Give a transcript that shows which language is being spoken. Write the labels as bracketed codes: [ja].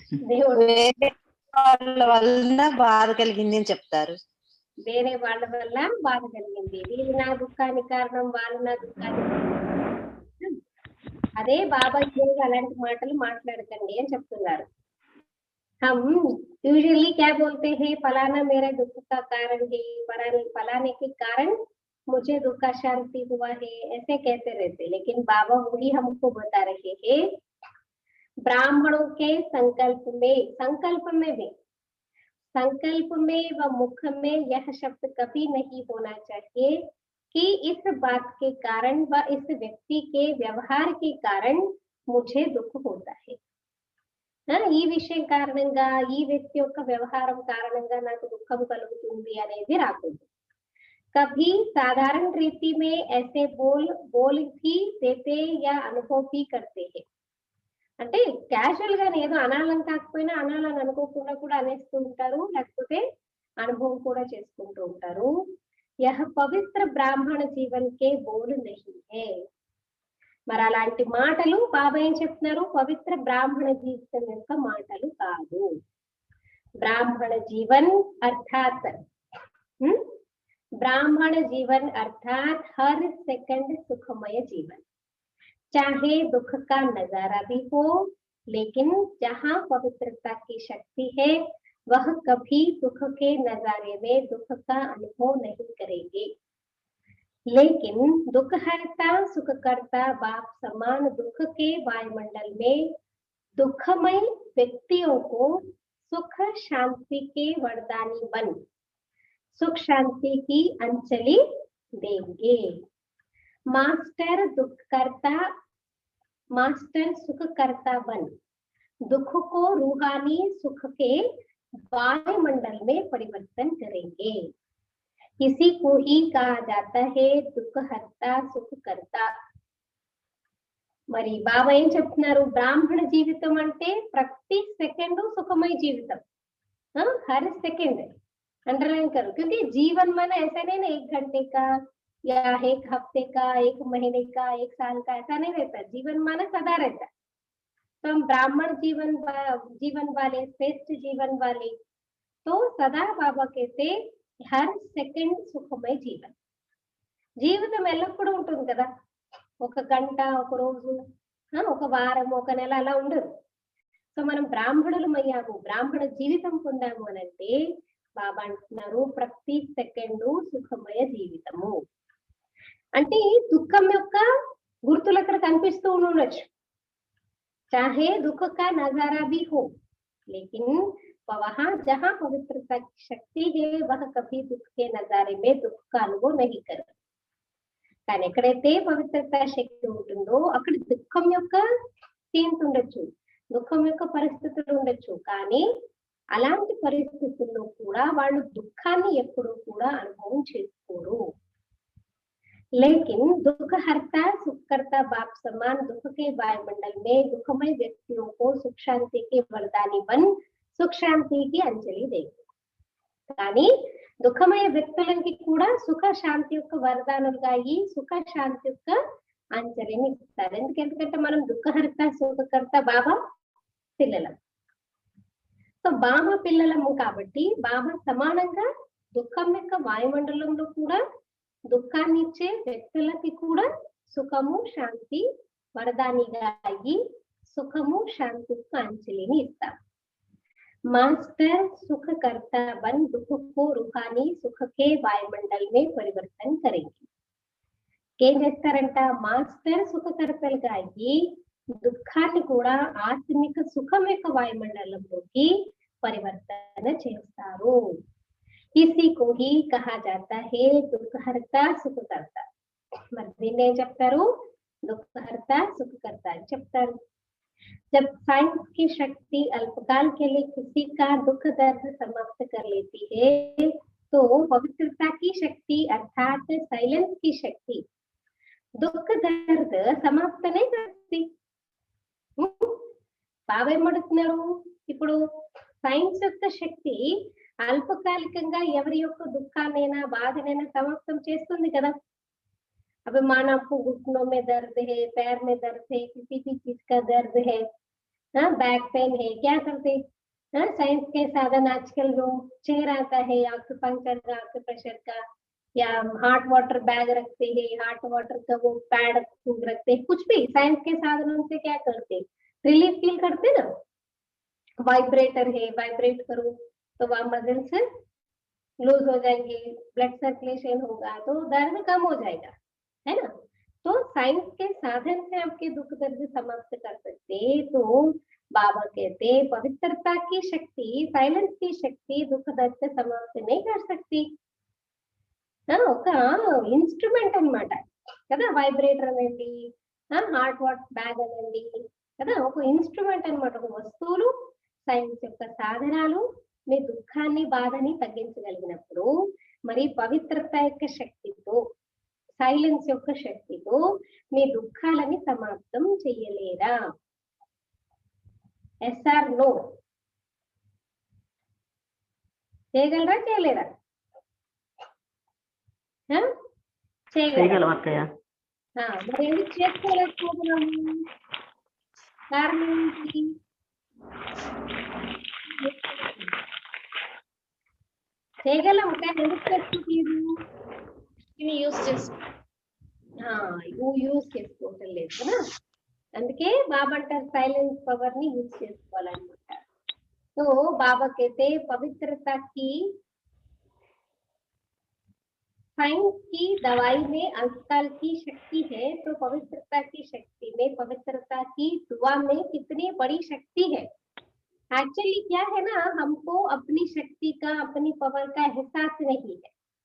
[te] దేవుడు వాళ్ళ వల్ల బాధ కలిగింది అని చెప్తారు। వేరే వాళ్ళ వల్ల బాధ కలిగింది, వీళ్ళు నా దుఃఖానికి కారణం, వాళ్ళు నా దుఃఖానికి అదే బాబా ఈరోజు అలాంటి మాటలు మాట్లాడకండి అని చెప్తున్నారు. [hi] हम यूजुअली क्या बोलते हैं, फलाना मेरा दुख का कारण है, फलाने के कारण मुझे दुख का शांति हुआ है, ऐसे कहते रहते। लेकिन बाबा वही हमको बता रहे हैं, ब्राह्मणों के संकल्प में व मुख में यह शब्द कभी नहीं होना चाहिए कि इस बात के कारण व इस व्यक्ति के व्यवहार के कारण मुझे दुख होता है। [te] ఈ విషయం కారణంగా ఈ వ్యక్తి యొక్క వ్యవహారం కారణంగా నాకు దుఃఖం కలుగుతుంది అనేది రాకూడదు। [hi] कभी साधारण रीति में ऐसे बोल भी देते या अनुभव भी करते हैं। [te] అంటే క్యాజువల్ గా ఏదో అనాలని కాకపోయినా అనాలని అనుకోకుండా కూడా అనేస్తూ ఉంటారు, లేకపోతే అనుభవం కూడా చేసుకుంటూ ఉంటారు। [hi] यह पवित्र ब्राह्मण जीवन के बोल नहीं है। [te] మరి అలాంటి మాటలు బాబా ఏం చెప్తున్నారు, పవిత్ర బ్రాహ్మణ జీవితం యొక్క మాటలు కాదు। [hi] బ్రాహ్మణ జీవన్ అర్థాత్ हर सेकंड सुखमय जीवन, चाहे दुख का नजारा भी हो, लेकिन जहाँ पवित्रता की शक्ति है वह कभी दुख के नजारे में दुख का अनुभव नहीं करेंगे। लेकिन दुख हरता सुख करता बाप समान दुख के वायुमंडल में दुखमय व्यक्तियों को सुख शांति के वरदानी बन सुख शांति की अंजलि देंगे। मास्टर सुख करता बन दुख को रूहानी सुख के वायुमंडल में परिवर्तन करेंगे। इसी को ही कहा जाता है दुख हरता सुख करता। [te] మరి బాబా ఏం చెప్తున్నారు, బ్రాహ్మణ జీవితం అంటే ప్రతి సెకండ్ సుఖమయ జీవితం। [hi] हर सेकंड अंडरलाइन करो, क्योंकि जीवन माना ऐसा नहीं ना 1 घंटे का या 1 हफ्ते का, 1 महीने का, 1 साल का, ऐसा नहीं रहता। जीवन माना सदा रहता। तो हम ब्राह्मण जीवन वाले, श्रेष्ठ जीवन वाले, तो सदा बाबा कहते हर सेकंड సుఖమయ జీవన్। [te] జీవితం ఎల్లప్పుడూ ఉంటుంది కదా, 1 గంట, 1 రోజు, 1 వారం, 1 నెల అలా ఉండదు। సో మనం బ్రాహ్మణులమయ్యాము, బ్రాహ్మణ జీవితం పొందాము అని అంటే బాబా అంటున్నారు ప్రతి సెకండ్ సుఖమయ జీవితము। అంటే దుఃఖం యొక్క గుర్తులు అక్కడ కనిపిస్తూ ఉండొచ్చు, [hi] చాహే దుఃఖ కా నజారా भी हो, लेकिन वहां जहां पवित्रता की शक्ति है वह कभी दुख के नजारे में दुख का अनुभव नहीं करे। [te] కానీ ఎక్కడైతే పవిత్రత శక్తి ఉంటుందో అక్కడ దుఃఖం యొక్క సీన్స్ ఉండొచ్చు, దుఃఖం యొక్క పరిస్థితులు ఉండొచ్చు, కానీ అలాంటి పరిస్థితుల్లో కూడా వాళ్ళు దుఃఖాన్ని ఎప్పుడూ కూడా అనుభవం చేసుకోరు। [hi] लेकिन दुख हरता सुख करता बाप समान दुख के वायुमंडल में दुखमय व्यक्तियों को सुख शांति के वरदानी बन सुख शांति की अंजलि देंगे। [te] కానీ దుఃఖమయ వ్యక్తులకి కూడా సుఖ శాంతి యొక్క వరదానులుగా ఈ సుఖ శాంతి యొక్క అంజలిని ఇస్తారు। ఎందుకంటే మనం దుఃఖహర్త సుఖకర్త బాబా పిల్లలం। సో బాబా పిల్లలము కాబట్టి బాబా సమానంగా దుఃఖం యొక్క వాయుమండలంలో కూడా దుఃఖాన్ని ఇచ్చే వ్యక్తులకి కూడా సుఖము శాంతి వరదానిగా అయ్యి సుఖము శాంతి యొక్క అంజలిని ఇస్తారు। [hi] मास्टर सुख करता बन दुख को रूहानी सुख के वायुमंडल में परिवर्तन करेंगे। [te] ఏం చేస్తారంట, మాస్టర్ సుఖకర్తలుగా అయ్యి దుఃఖాన్ని కూడా ఆత్మిక సుఖం యొక్క వాయుమండలంలోకి పరివర్తన చేస్తారు। [hi] इसी को ही कहा जाता है दुःखहर्ता सुखकर्ता। [te] మరి దీన్ని ఏం చెప్తారు, దుఃఖహర్త సుఖకర్త అని చెప్తారు। [hi] जब साइंस की शक्ति अल्पकाल के लिए किसी का दुख दर्द समाप्त कर लेती है तो पवित्रता की शक्ति अर्थात साइलेंस की शक्ति दुख दर्द समाप्त नहीं करती। [te] బాబా ఏమంటున్నారు, ఇప్పుడు సైన్స్ యొక్క శక్తి అల్పకాలికంగా ఎవరి యొక్క దుఃఖాన్నైనా బాధనైనా సమాప్తం చేస్తుంది కదా। [hi] अब माना आपको घुटनों में दर्द है, पैर में दर्द है, किसी भी चीज का दर्द है, बैक पेन है, क्या करते साइंस के साधन आजकल जो चेयर आता है आक्यूपंक्चर का, आक्यूप्रेशर का, या हॉट वाटर बैग रखते हैं, हॉट वाटर का वो पैड रखते हैं, कुछ भी साइंस के साधनों से क्या करते हैं, रिलीफ फील करते ना। वाइब्रेटर है, वाइब्रेट करो तो वह मसल्स लूज हो जाएंगे, ब्लड सर्कुलेशन होगा तो दर्द कम हो जाएगा, है ना। तो साइंस के साधन से आपके दुख दर्द समाप्त कर सकते। तो बाबा कहते पवित्रता की शक्ति, साइलेंस की शक्ति दुख दर्द से समाप्त नहीं कर सकती। [te] ఒక ఇన్స్ట్రుమెంట్ అన్నమాట కదా వైబ్రేటర్ అనేది, హార్ట్ వాట్ బ్యాగ్ అనండి కదా, ఒక ఇన్స్ట్రుమెంట్ అన్నమాట, ఒక వస్తువులు సైన్స్ యొక్క సాధనాలు మీ దుఃఖాన్ని బాధని తగ్గించగలిగినప్పుడు మరి పవిత్రత యొక్క శక్తితో, సైలెన్స్ యొక్క శక్తితో మీ దుఃఖాలని సమాప్తం చెయ్యలేరా? [en] Yes or no? [te] చేయగలరా చేయలేరా? చేయగలం అక్కయ్య. మరి ఎందుకు చేసుకోలేకపోతున్నాము? కారణం ఏంటి? చేయగలం కానీ ఎందుకు చేసుకోలేదు? యూస్ చేసు యూజ్ చేసుకోవటం లేదు కదా. అందుకే బాబా అంటారు సైలెన్స్ పవర్ ని యూజ్ చేసుకోవాలన్నమాట. [hi] तो बाबा कहते पवित्रता की, साइंस की दवाई में अल्पकाल की शक्ति है, तो पवित्रता की शक्ति में, पवित्रता की दुआ में कितनी बड़ी शक्ति है। एक्चुअली क्या है ना, हमको अपनी शक्ति का, अपनी पावर का एहसास नहीं है।